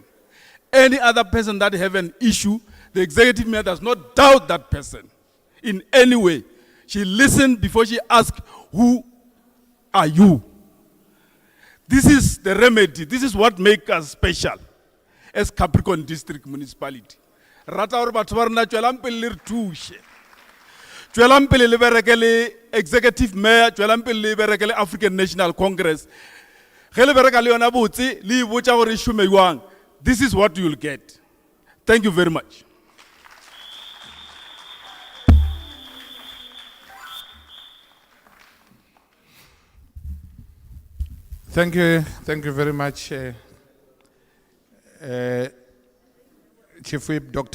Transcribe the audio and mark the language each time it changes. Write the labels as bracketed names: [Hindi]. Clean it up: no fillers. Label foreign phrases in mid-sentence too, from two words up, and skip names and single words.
[English] Any other person that have an issue, the executive mayor does not doubt that person in any way. She listened before she asked, who are you? This is the remedy. This is what makes us special as Capricorn District Municipality. [Northern Sotho] Rata hore batho ba rena tswelang pele le re thushe. Tswelang pele le bereke le [English] executive mayor, [Northern Sotho] tswelang pele le bereke le African National Congress. Ge le bereka le yona botse le botsa gore shume jwang. [English] This is what you will get. Thank you very much. Thank you very much, Chief Whip Dr.